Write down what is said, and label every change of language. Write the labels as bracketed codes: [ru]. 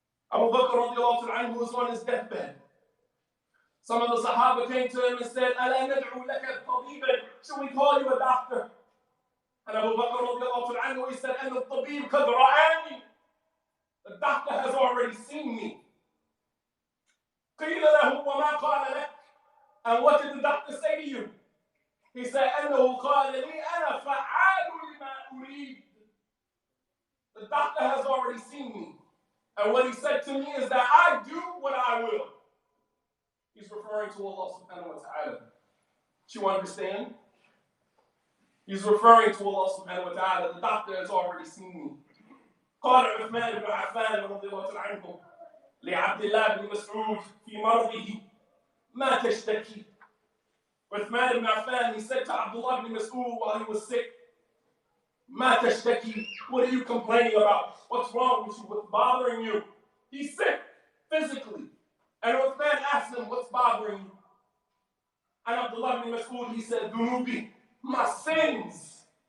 [en] Abu Bakr radiallahu anhu was on his deathbed. Some of the Sahaba came to him and said, [ar] أَلَا نَدْعُ لَكَ طَبِيبًا. [en] Should we call you a doctor? And Abu Bakr radiallahu anhu, he said, [ar] أَنَّ الطَّبِيبَ قَدْ رَآنِي. [en] The doctor has already seen me. [ar] قِيلَ لَهُ وَمَا قَالَ لَكَ. [en] And what did the doctor say to you? He said, [ar] أَنَّهُ قَالَ لِي أَنَا فَعَالُ لِمَا أُرِيدُ. [en] The doctor has already seen me. And what he said to me is that I do what I will. He's referring to Allah subhanahu wa ta'ala. Do you understand? He's referring to Allah subhanahu wa ta'ala. The doctor has already seen me. [ar] قال عثمان بن عفان رضي الله عنه لعبد الله بن مسعود في مرضه ما تشتكي. [en] Uthman ibn Affan, he said to Abdullah ibn Mas'ud while he was sick, [ar] ما تشتكي. [en] What are you complaining about? What's wrong with you? What's bothering you? He's sick physically. And Uthman asked him, what's bothering you? And Abdullah ibn Mas'ud, he said, Dunubi, my sins.